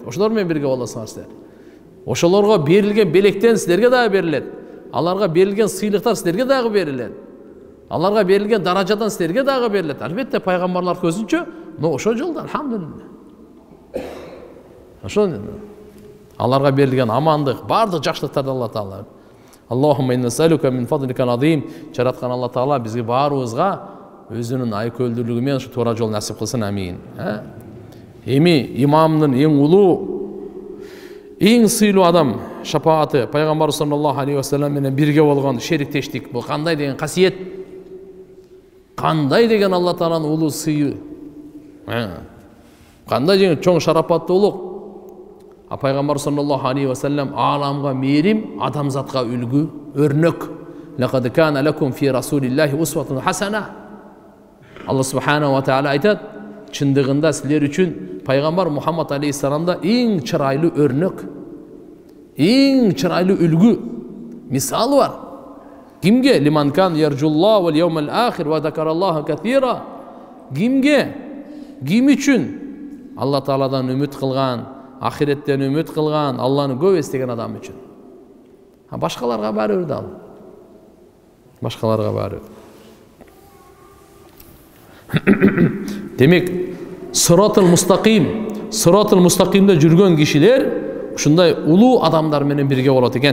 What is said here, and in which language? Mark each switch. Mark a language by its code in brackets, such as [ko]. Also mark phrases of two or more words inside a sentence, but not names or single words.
[ky] Ошолор менен бирге болосуңар силер. Ошолорго берилген белектен силерге дагы берилет. Аларга берилген сыйлыктар силерге дагы берилет. Аларга берилген даражадан силерге дагы берилет. Албетте пайгамбарлар көзүнчө, но ошол жолда алхамдулилlah. Ошол аларга берилген амандык, бардык жакшылыктарды Алла Таала. [ar] اللهم إنا نسألك من فضلك العظيم. [ky] Жараткан Алла Таала бизге баарыбызга өзүнүн айкөлдүүлүгү менен ушу туура жол насип кылсын. Амин. Эми имамдын эң улуу, эң сыйлуу адам шапааты пайгамбар [ar] صلى الله عليه وسلم [ky] менен бирге болгон шериктештик. Бул кандай деген касиет? Кандай деген Алла Тааланын улуу сыйы? Кандай деген чоң шарапаттуулук? Пайгамбар [ar] صلى الله عليه وسلم [ky] аламга мээрим, адамзатка үлгү, өрнөк. [ar] لقد كان لكم في رسول الله أسوة حسنة. الله سبحانه وتعالى [ky] айтат: чындыгында силер үчүн пайгамбар Мухаммад алейхиссаламда эң чырайлуу өрнөк, эң чырайлуу үлгү, мисал бар. [ar] Кимге? لمن كان يرجو الله واليوم الآخر وذكر الله كثيرا. [ky] Кимге? Ким үчүн? Алла Тааладан үмүт кылган, ахиреттен үмүт кылган, Алланы көп эстеген адам үчүн. Башкаларга баары да ал. Башкаларга баары. Демек, сыратыл мустакимде жүргөн кишилер ушундай улуу адамдар менен бирге болот экен.